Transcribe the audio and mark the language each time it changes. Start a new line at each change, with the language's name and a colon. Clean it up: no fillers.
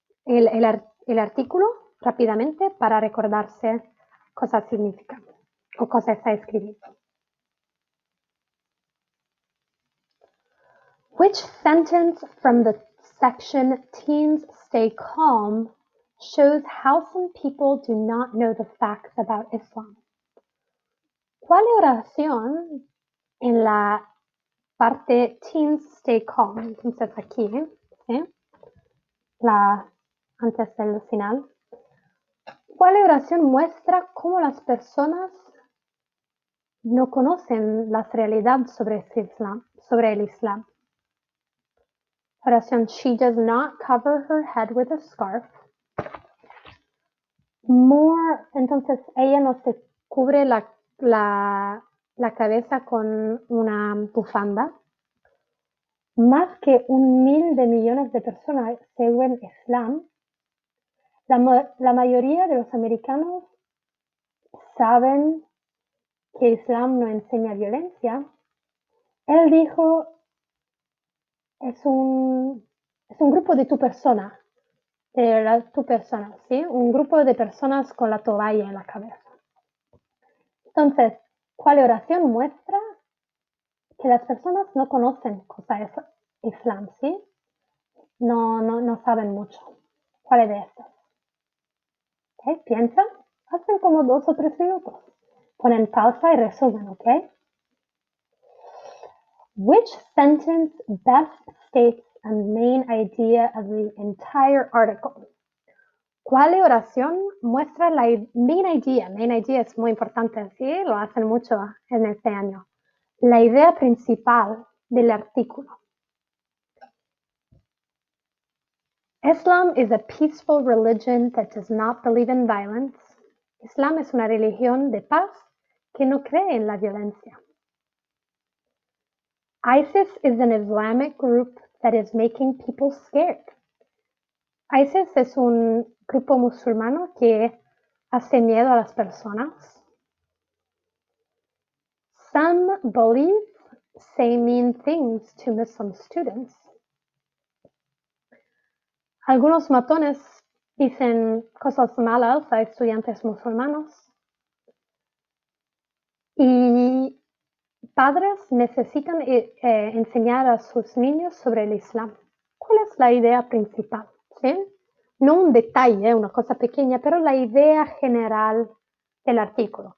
Spanish: El artículo rápidamente para recordarse cosas significan o cosas está escribiendo.
English: Which sentence from the section Teens Stay Calm shows how some people do not know the facts about Islam?
Spanish: ¿Cuál oración en la parte Teens Stay Calm? Entonces aquí, ¿sí? Antes del final. ¿Cuál oración muestra cómo las personas no conocen la realidad sobre el Islam? Oración, she does not cover her head with a scarf. Entonces ella no se cubre la cabeza con una bufanda. Más que 1.000 millones de personas según Islam. La mayoría de los americanos saben que Islam no enseña violencia. Él dijo, es un grupo de tu persona, ¿sí? Un grupo de personas con la toalla en la cabeza. Entonces, ¿cuál oración muestra que las personas no conocen cosas de Islam, ¿sí? No saben mucho. ¿Cuál es de estas? ¿Okay? Piensa, hacen como 2 o 3 minutos. Ponen pausa y resumen, ¿ok?
English: Which sentence best states a main idea of the entire article?
Spanish: ¿Cuál oración muestra la main idea? Main idea es muy importante, ¿sí? Lo hacen mucho en este año. La idea principal del artículo.
English: Islam is a peaceful religion that does not believe in violence.
Spanish: Islam es una religión de paz que no cree en la violencia.
English: ISIS is an Islamic group that is making people scared.
Spanish: ISIS es un grupo musulmano que hace miedo a las personas.
English: Some bullies say mean things to Muslim students.
Spanish: Algunos matones dicen cosas malas a estudiantes musulmanos. Y padres necesitan enseñar a sus niños sobre el Islam. ¿Cuál es la idea principal? ¿Sí? No un detalle, una cosa pequeña, pero la idea general del artículo.